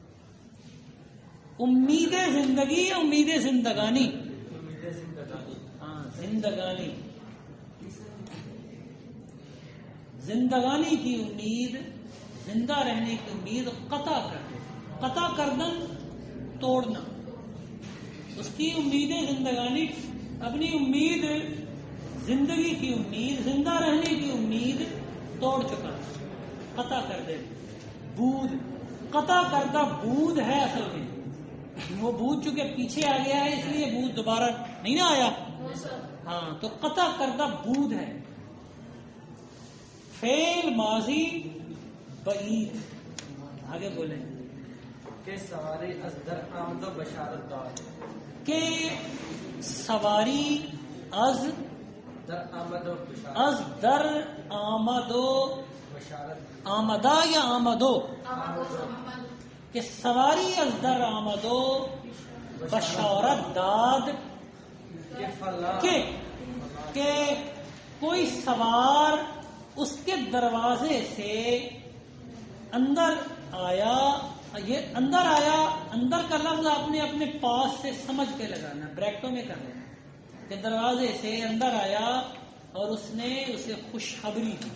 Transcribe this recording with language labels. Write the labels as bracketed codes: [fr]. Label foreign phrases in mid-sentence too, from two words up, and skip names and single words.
[ur] امید زندگی، امید زندگانی، ہاں زندگانی، زندگانی کی امید، زندہ رہنے کی امید قطع کر دے. [fa] قطع کردن [ur] توڑنا، اس کی امید زندگانی، اپنی امید، زندگی کی امید، زندہ رہنے کی امید توڑ چکا، قطع کر دے. بود، [fa] قطع کردہ بود [ur] ہے اصل میں. وہ بود چونکہ پیچھے آ گیا ہے اس لیے بود دوبارہ نہیں نہ آیا. ہاں، تو [fa] قطع کردہ بود [ur] ہے. فعل ماضی بعید. آگے بولیں [fa] کہ سواری از در آمد و بشارت داد. کہ سواری از در آمد و بشارت، از در آمد و بشارت، آمدہ یا آمدو، کہ سواری از در آمد و بشارت داد. [ur] کہ فلاں کہ کوئی سوار اس کے دروازے سے اندر آیا. یہ اندر آیا، اندر کا لفظ آپ نے اپنے پاس سے سمجھ کے لگانا، بریکٹوں میں کرنا ہے کہ دروازے سے اندر آیا اور اس نے اسے خوشخبری دی.